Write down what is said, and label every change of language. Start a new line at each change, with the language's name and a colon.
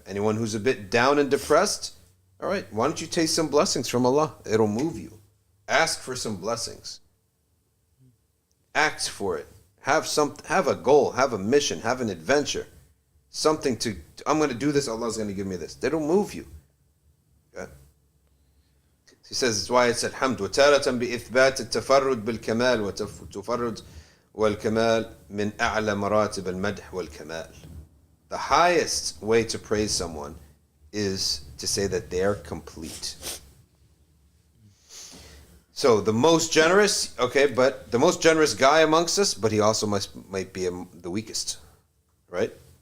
English: Anyone who's a bit down and depressed, all right, why don't you taste some blessings from Allah? It'll move you. Ask for some blessings. Act for it. Have a goal, have a mission, have an adventure. Something to, I'm going to do this, Allah's going to give me this. That'll move you. Okay? He says, that's why it's
Arabic: الحمد وتارة بإثبات التفرد بالكمال وتفرد والكمال من أعلى مراتب المدح والكمال.
English: The highest way to praise someone is to say that they're complete. So the most generous, okay, but the most generous guy amongst us, but he also might be the weakest, right?